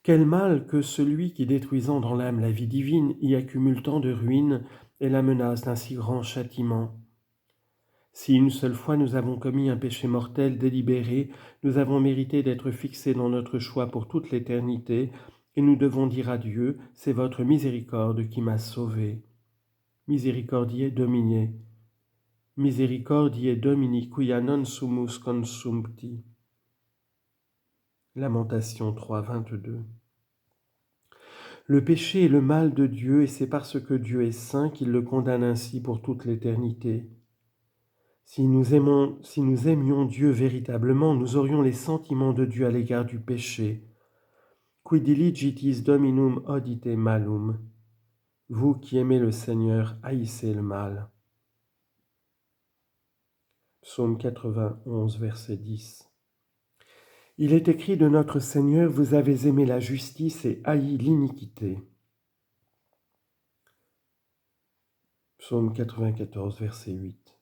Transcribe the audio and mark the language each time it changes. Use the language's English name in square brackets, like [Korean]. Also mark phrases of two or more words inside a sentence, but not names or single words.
[French] Quel mal que celui qui, détruisant dans l'âme la vie divine, y accumule tant de ruines et la menace d'un si grand châtiment. Si une seule fois nous avons commis un péché mortel délibéré, nous avons mérité d'être fixés dans notre choix pour toute l'éternité, et nous devons dire à Dieu, c'est votre miséricorde qui m'a sauvé. [Latin] Misericordiae Domine, misericordiae Domini, quia non sumus consumpti. [French] Lamentation 3, 22. Le péché est le mal de Dieu, et c'est parce que Dieu est saint qu'il le condamne ainsi pour toute l'éternité. Si nous aimions Dieu véritablement, nous aurions les sentiments de Dieu à l'égard du péché. [Latin] Qui diligitis Dominum odite malum. [French] Vous qui aimez le Seigneur, haïssez le mal. Psaume 91, verset 10. Il est écrit de notre Seigneur, vous avez aimé la justice et haï l'iniquité. Psaume 94, verset 8.